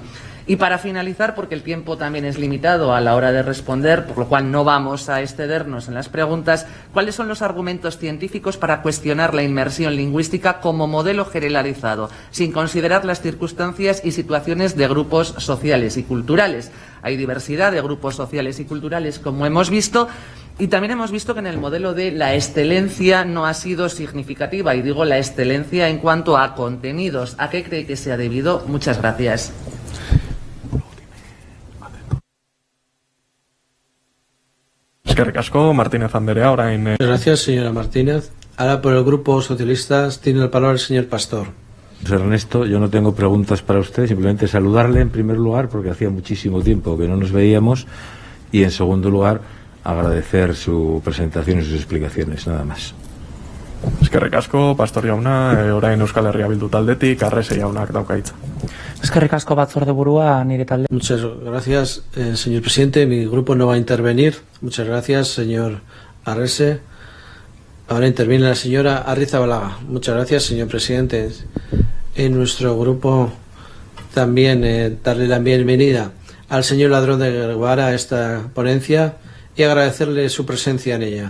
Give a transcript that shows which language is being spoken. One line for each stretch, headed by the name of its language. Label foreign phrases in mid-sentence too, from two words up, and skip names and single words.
Spanish: Y para finalizar, porque el tiempo también es limitado a la hora de responder, por lo cual no vamos a excedernos en las preguntas, ¿cuáles son los argumentos científicos para cuestionar la inmersión lingüística como modelo generalizado, sin considerar las circunstancias y situaciones de grupos sociales y culturales? Hay diversidad de grupos sociales y culturales, como hemos visto, y también hemos visto que en el modelo de la excelencia no ha sido significativa, y digo la excelencia en cuanto a contenidos. ¿A qué cree que se ha debido? Muchas gracias.
Basque: Eskerrik asko, Martínez Anderea, orain...
Spanish: Gracias, señora Martínez. Ahora por el Grupo Socialistas tiene la palabra el señor Pastor. Ernesto, yo no tengo preguntas para usted, simplemente saludarle en primer lugar porque hacía muchísimo tiempo que no nos veíamos y en segundo lugar agradecer su presentación y sus explicaciones, nada más.
Basque: Eskerrik asko, Pastor jauna, orain Euskal Herria Bildu taldetik, Arrese jaunak dauka hitza. Eskerrik asko batzordeburua nire talde.
Spanish: Muchas gracias, señor presidente. Mi grupo no va a intervenir. Muchas gracias, señor Arrese. Ahora interviene la señora Arrizabalaga. Muchas gracias, señor presidente. En nuestro grupo también darle la bienvenida al señor Ladrón de Guevara a esta ponencia y agradecerle su presencia en ella.